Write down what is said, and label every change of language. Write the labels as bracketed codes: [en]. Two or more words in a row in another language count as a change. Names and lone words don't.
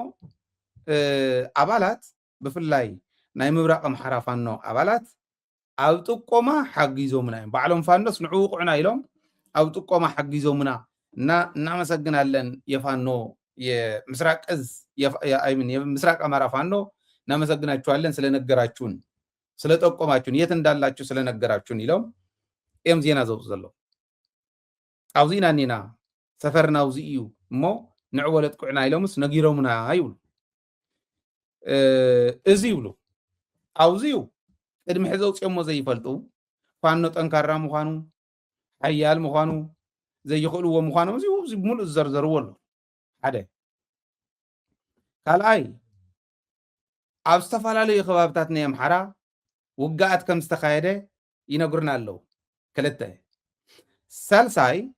[ti] ኣባላት ብፍላይ ናይ ምብራቕ ኣምሓራ ፋኖ ኣባላት ኣብ ጥቆማ ሓጊዞምና እዮም ባዕሎም ፋኖስ ንዕኡ ቁዕና ኢሎም ኣብ ጥቆማ ሓጊዞምና እና [am] እናመሰግናለን የፋኖ የምስራቅ እዝ የምስራቅ አማራ ፋኖ እናመሰግናችኋለን ስለነገራችሁን ስለጠቆማችሁን የት እንዳላችሁ ስለነገራችሁን [ti] ኢሎም እዮም ዜና ዘውፅኡ ዘሎ ኣብዚ ኢና ኒና ሰፈርና ኣብዚ እዩ እሞ ንዕወለት ቁዕና ኢሎምስ ነጊሮምና ይብሉ እዚ ይብሉ ኣብዚዩ ቅድሚ ሕዚ ኣውፅኦሞ ዘይፈልጡ ፋኖ ጠንካራ ምዃኑ ሓያል ምዃኑ ዘይኽእልዎ ምዃኖም እዚ ሙሉእ ዝዘርዘርዎ ኣሎ ሓደ ካልኣይ ኣብ ዝተፈላለዩ ከባብታት ናይ ኣምሓራ ውግኣት ከም ዝተካየደ ይነግሩና ኣለዉ ክልተ ሳልሳይ